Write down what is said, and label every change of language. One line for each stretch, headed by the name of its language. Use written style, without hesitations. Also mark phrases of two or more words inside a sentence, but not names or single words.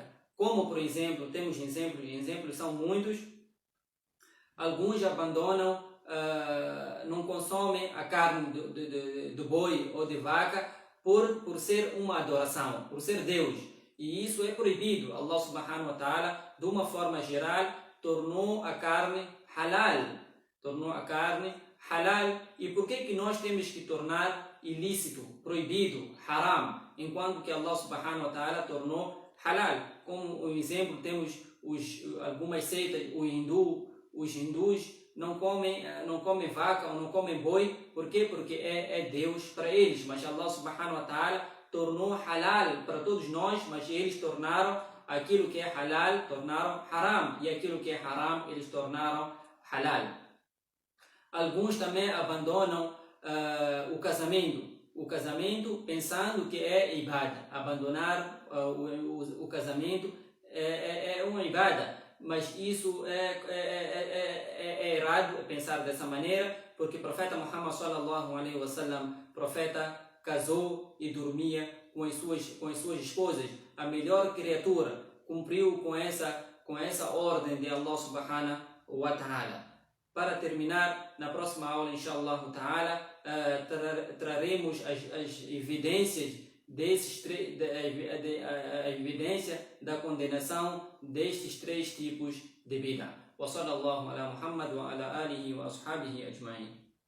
Portuguese: Como, por exemplo, temos exemplos são muitos. Alguns abandonam, não consomem a carne do boi ou de vaca por ser uma adoração, por ser Deus. E isso é proibido.
Arabic: الله سبحانه وتعالى,
Portuguese: de uma forma geral, tornou a carne halal. E por que nós temos que tornar ilícito, proibido, haram, enquanto que
Arabic: الله سبحانه وتعالى
Portuguese: tornou halal? Como um exemplo, temos algumas seitas, os hindus não comem vaca ou não comem boi. Por quê? Porque é Deus para eles, mas
Arabic: الله سبحانه وتعالى
Portuguese: tornou halal para todos nós, mas eles tornaram aquilo que é halal, tornaram haram, e aquilo que é haram, eles tornaram halal. Alguns também abandonam o casamento pensando que é ibada. Abandonar o casamento é uma ibada, mas isso é errado pensar dessa maneira, porque o profeta Muhammad
Arabic: صلى الله عليه وسلم,
Portuguese: profeta, casou e dormia com as suas esposas. A melhor criatura cumpriu com essa ordem de
Arabic: الله سبحانه وتعالى.
Portuguese: Para terminar, na próxima aula,
Arabic: إن شاء الله تعالى,
Portuguese: traremos as evidências a evidência da condenação destes 3 tipos de bid'ah.
Arabic: وصلى الله على محمد وعلى آله وأصحابه أجمعين.